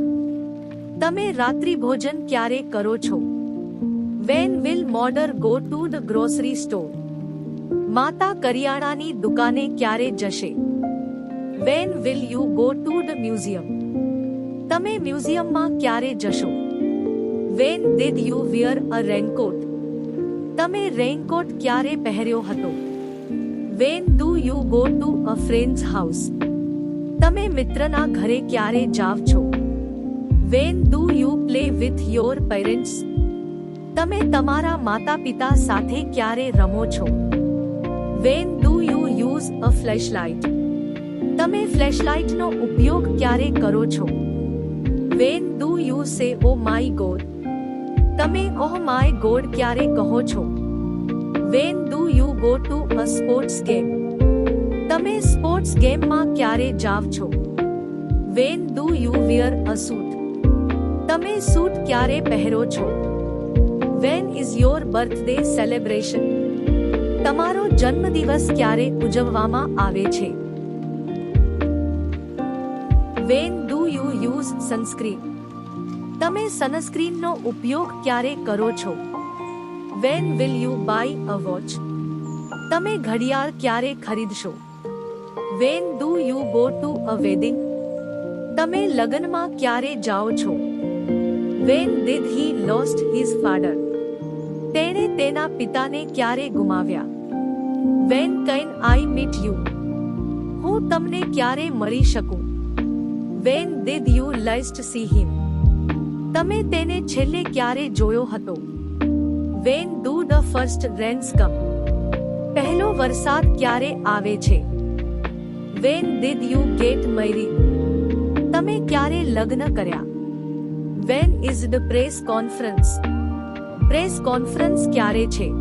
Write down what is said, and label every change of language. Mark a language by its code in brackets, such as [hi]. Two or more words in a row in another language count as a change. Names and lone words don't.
[gu] તમે રાત્રિ ભોજન ક્યારે કરો છો? [en] When will mother go to the grocery store? [gu] માતા કરિયાણાની દુકાને ક્યારે જશે? [en] When will you go to the museum? [gu] તમે મ્યુઝિયમમાં ક્યારે જશો? [en] When did you wear a raincoat? [gu] તમે રેઇનકોટ ક્યારે પહેર્યો હતો? [en] When do you go to a friend's house? [gu] તમે મિત્રના ઘરે ક્યારે જાવ છો? [en] When do you play with your parents? [gu] તમે તમારા માતા-પિતા સાથે ક્યારે રમો છો? [en] When do you use a flashlight? [gu] તમે ફ્લેશલાઇટનો ઉપયોગ ક્યારે કરો છો? [en] When do you say oh my god? [gu] તમે [en] oh my god [gu] ક્યારે કહો છો? [en] When do you go to a sports game? [gu] તમે [en] sports gameમાં [gu] ક્યારે જાવ છો? [en] When do you wear a suit? [gu] તમે સૂટ ક્યારે પહેરો છો? [en] When is your birthday celebration? [gu] તમારો જન્મદિવસ ક્યારે ઉજવવામાં આવે છે? [en] When do you use sunscreen? [gu] તમે સનસ્ક્રીનનો ઉપયોગ ક્યારે કરો છો? [en] When will you buy a watch? [gu] તમે ઘડિયાળ ક્યારે ખરીદશો? [en] When do you go to a wedding? [gu] તમે લગ્નમાં ક્યારે જાઓ છો? [en] When did he lost his father? [gu] તેણે તેના પિતાને ક્યારે ગુમાવ્યા? [en] When can I meet you? [gu] હું તમને ક્યારે મળી શકું? [en] When did you last see him? [gu] તમે તેને છેલ્લે ક્યારે જોયો હતો? [en] When do the first rains come? [gu] પહેલો વરસાદ ક્યારે આવે છે? [en] When did you get married? [gu] તમે ક્યારે લગ્ન કર્યા? [en] When is the press conference? press conference [gu] ક્યારે છે?